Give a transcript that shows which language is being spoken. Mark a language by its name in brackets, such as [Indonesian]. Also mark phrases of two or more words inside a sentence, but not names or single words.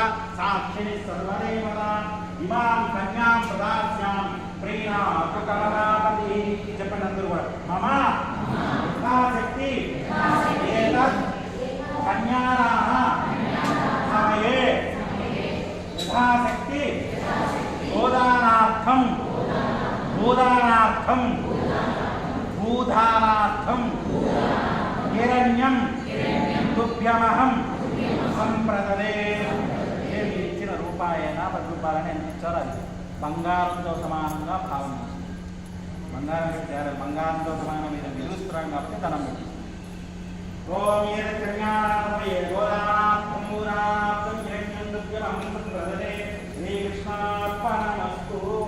[Sanskrit] साक्षिणि सर्वदेवता इमां कन्यां प्रदास्यामि प्रीणातुकमनापतिः చెప్పండి मम यथाशक्ति एतत् कन्यानाः समये यथाशक्ति गोदानार्थं भूदानार्थं हिरण्यं तुभ्यमहं సంప్రదదే. [Telugu] ఏమి ఇచ్చిన రూపాయన 10 రూపాయలని ఎంత ఇచ్చారో అది బంగారంతో సమానంగా భావన చేసి బంగారంతో సమానం మీద నిలుస్తున్నాం కాబట్టి ధనం పెట్టి [Sanskrit] ఓం శ్రీకృష్ణార్పణమస్తు.